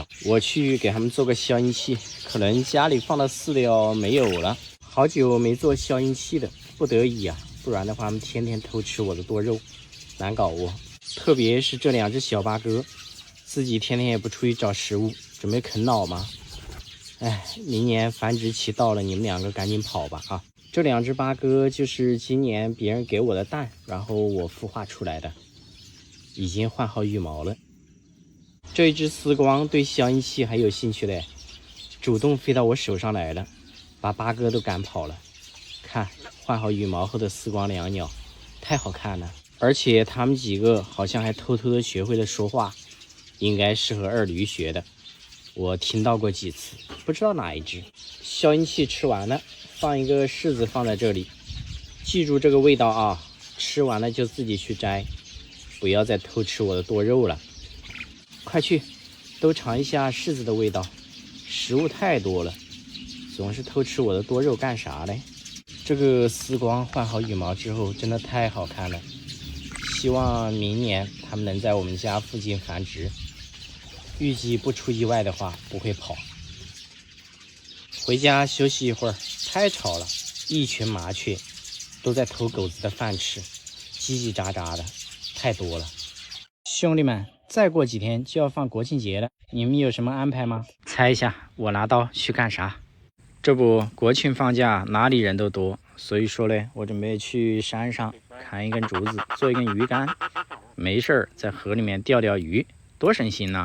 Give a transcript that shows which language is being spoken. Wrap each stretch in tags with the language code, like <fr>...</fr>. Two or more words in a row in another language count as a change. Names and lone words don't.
<zh>我去給他們做個消音器，可能家裡放的飼料沒有了，好久沒做消音器了，不得已啊，不然的話他们天天偷吃我的多肉，难搞哦。特別是這2只小八哥，自己天天也不出去找食物，準備啃老嗎？哎，明年繁殖期到了，你們2個趕緊跑吧啊！這2只八哥就是今年別人給我的蛋，然後我孵化出來的，已經換好羽毛了。這一只絲光對消音器還有興趣嘞，主動飛到我手上來了，把八哥都趕跑了。看，換好羽毛後的絲光椋鳥，太好看了，而且他們幾個好像還偷偷的學會了說話，應該是和二驢學的。我聽到過幾次，不知道哪一只。消音器吃完了，放一個柿子放在這裡，記住這個味道啊，吃完了就自己去摘，不要再偷吃我的多肉了。快去，都嘗一下柿子的味道，食物太多了，總是偷吃我的多肉幹啥嘞？這個絲光換好羽毛之後真的太好看了，希望明年它們能在我們家附近繁殖，預計不出意外的話不會跑。回家休息一會兒，太吵了，一群麻雀都在偷狗子的飯吃，嘰嘰喳喳的，太多了。兄弟們，再過幾天就要放國慶節了，你們有什麼安排嗎？猜一下，我拿刀去幹啥？這不，國慶放假哪裡人都多，所以說嘞，我準備去山上砍一根竹子做一根魚竿，沒事兒在河裡面釣釣魚，多省心吶！</zh>